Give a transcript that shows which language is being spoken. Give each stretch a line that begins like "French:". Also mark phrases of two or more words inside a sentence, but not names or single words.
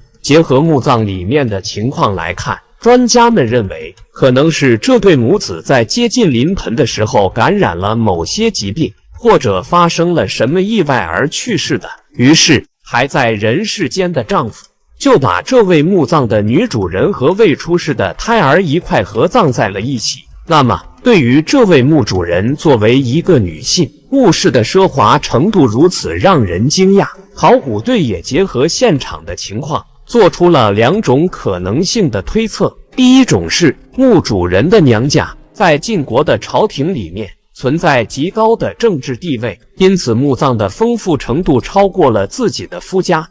Chinese: 結合墓葬裡面的情況來看，專家們認為，可能是這對母子在接近臨盆的時候感染了某些疾病，或者發生了什麼意外而去世的。於是，還在人世間的丈夫就把這位墓葬的女主人和未出世的胎兒一塊合葬在了一起。那麼，對於這位墓主人作為一個女性，墓室的奢華程度如此讓人驚訝，考古隊也結合現場的情況，做出了2種可能性的推測。第一種是，墓主人的娘家在晉國的朝廷裡面存在極高的政治地位，因此墓葬的豐富程度超過了自己的夫家。